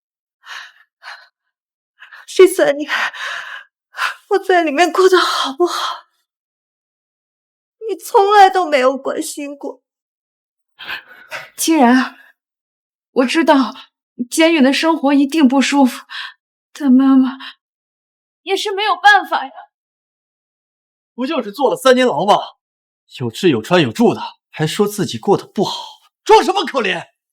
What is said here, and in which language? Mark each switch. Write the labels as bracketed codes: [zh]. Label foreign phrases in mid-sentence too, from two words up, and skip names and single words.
[zh] 這3年，我在裡面過得好不好，你從來都沒有關心過。清然，我知道監獄的生活一定不舒服，但媽媽也是沒有辦法呀。不就是坐了3年牢嗎？有吃有穿有住的，還說自己過得不好，裝什麼可憐？